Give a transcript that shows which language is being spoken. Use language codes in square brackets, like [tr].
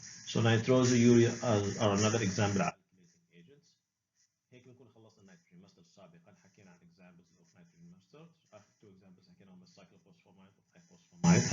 [en] So nitrosourea are another example of alkylating agents. [ar] هيك بنكون خلصنا nitrogen mustard سابقا. حكينا عن [en] examples of nitrogen mustards. آخر two examples حكينا عن cyclophosphamide و ifosfamide.